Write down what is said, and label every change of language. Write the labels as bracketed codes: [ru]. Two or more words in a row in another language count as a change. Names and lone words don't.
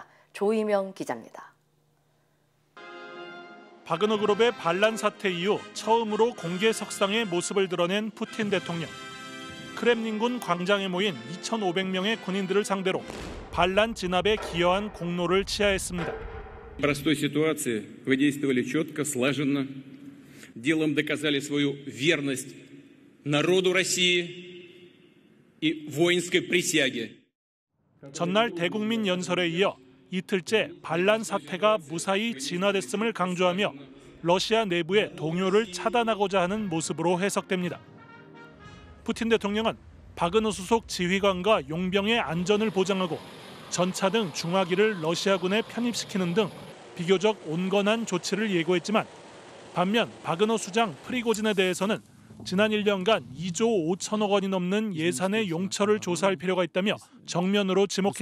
[ko] 조이명 기자입니다. 바그너 그룹의 반란 사태 이후 처음으로 공개석상에 모습을 드러낸 푸틴 대통령. 크렘린궁 광장에 모인 2,500명의 군인들을 상대로 반란 진압에 기여한 공로를 치하했습니다. [ru] простой ситуации вы действовали четко, слаженно, делом доказали свою верность народу России и воинской присяге. [ko] 전날 대국민 연설에 이어 이틀째 반란 사태가 무사히 진화됐음을 강조하며 러시아 내부의 동요를 차단하고자 하는 모습으로 해석됩니다. 푸틴 대통령은 바그너 소속 지휘관과 용병의 안전을 보장하고 전차 등 중화기를 러시아군에 편입시키는 등 비교적 온건한 조치를 예고했지만 반면 바그너 수장 프리고진에 대해서는 지난 1년간 2조 5천억 원이 넘는 예산의 용처를 조사할 필요가 있다며 정면으로 지목했습니다.